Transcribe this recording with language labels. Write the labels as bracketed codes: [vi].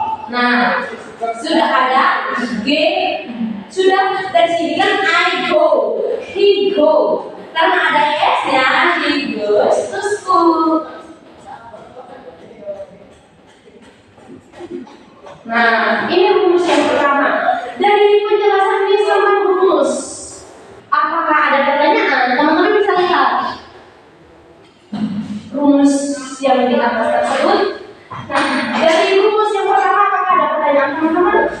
[id] Nah, sudah ada G, sudah dari sini kan [en] I go, he go. [id] Karena ada S-nya, [en] he goes to school. [id] Nah, ini rumus yang pertama. Dari penjelasannya sama rumus, apakah ada pertanyaan? Teman-teman bisa lihat rumus yang di atas tersebut. Nah, dari rumus yang pertama apakah ada pertanyaan teman-teman?